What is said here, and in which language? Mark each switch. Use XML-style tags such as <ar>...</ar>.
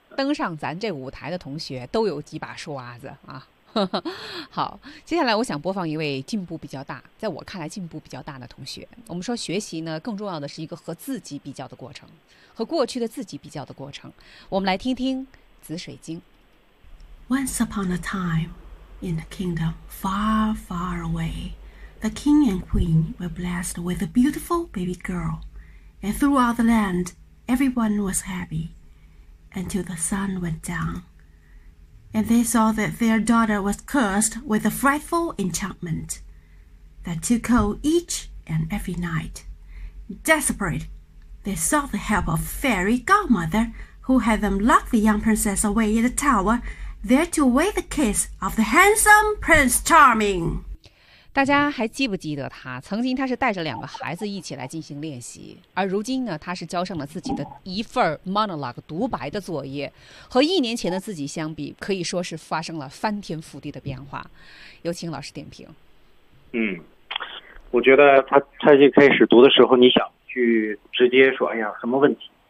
<zh>登上咱这舞台的同学都有几把刷子啊。好，接下来我想播放一位进步比较大，在我看来进步比较大的同学。我们说学习呢，更重要的是一个和自己比较的过程，和过去的自己比较的过程。我们来听听紫水晶。</zh> <en>Once upon a time, in a kingdom far, far away, the king and queen were blessed with a beautiful baby girl, and throughout the land, everyone was happy, until the sun went down. And they saw that their daughter was cursed with a frightful enchantment that took hold each and every night. Desperate, they sought the help of fairy godmother who had them lock the young princess away in a tower there to await the kiss of the handsome Prince Charming.</en> <zh>大家还记不记得他？曾经他是带着两个孩子一起来进行练习，而如今呢，他是交上了自己的一份 monologue 独白的作业，和一年前的自己相比，可以说是发生了翻天覆地的变化。有请老师点评。嗯，我觉得他一开始读的时候，你想去直接说，哎呀，什么问题？</zh>